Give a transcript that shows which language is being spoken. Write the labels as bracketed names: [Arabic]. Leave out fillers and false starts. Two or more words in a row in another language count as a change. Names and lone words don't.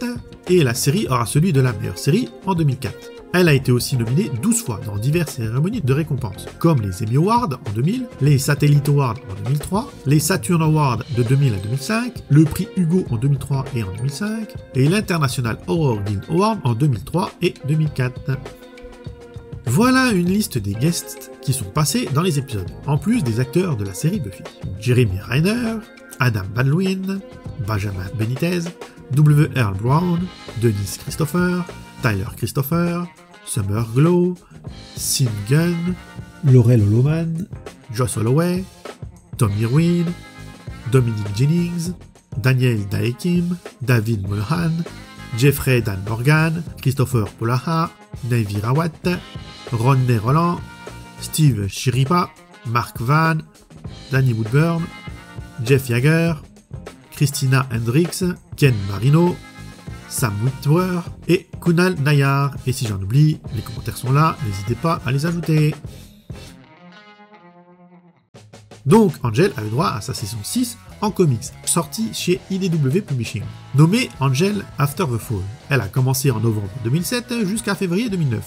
[French] Et la série aura celui de la meilleure série en 2004. Elle a été aussi nominée 12 fois dans diverses cérémonies de récompenses, comme les Emmy Awards en 2000, les Satellite Awards en 2003, les Saturn Awards de 2000 à 2005, le prix Hugo en 2003 et en 2005, et l'International Horror Guild Award en 2003 et 2004. Voilà une liste des guests qui sont passés dans les épisodes, en plus des acteurs de la série Buffy. Jeremy Renner, Adam Baldwin, Benjamin Benitez, W. Earl Brown, Denise Christopher, Tyler Christopher, Summer Glow, Sean Gunn, Laurel Holoman, Joss Holloway, Tom Irwin, Dominic Jennings, Daniel Daekim, David Mulholland, Jeffrey Dan Morgan, Christopher Polaha, Navy Rawat, Rodney Roland, Steve Schirripa, Mark Van, Danny Woodburn, Jeff Yeager, Christina Hendricks, Ken Marino, Sam Witwer et Kunal Nayar. Et si j'en oublie, les commentaires sont là, n'hésitez pas à les ajouter. Donc Angel a eu droit à sa saison 6 en comics, sortie chez IDW Publishing, nommée Angel After the Fall. Elle a commencé en novembre 2007 jusqu'à février 2009.